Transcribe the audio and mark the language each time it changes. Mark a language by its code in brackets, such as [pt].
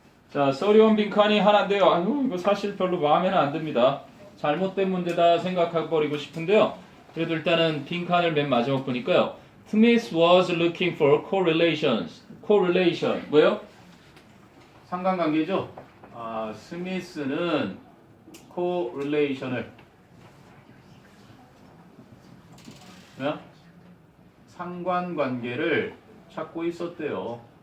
[ko] 자, 31 빈칸이 하나인데요. 아유, 이거 사실 별로 마음에는 안 듭니다. 잘못된 문제다 생각해버리고 싶은데요. 그래도 일단은 빈칸을 맨 마지막 보니까요. [en] Smith was looking for correlations. [ko] correlation 뭐예요? 상관관계죠? 스미스는 correlation을 상관관계를 찾고 있었대요.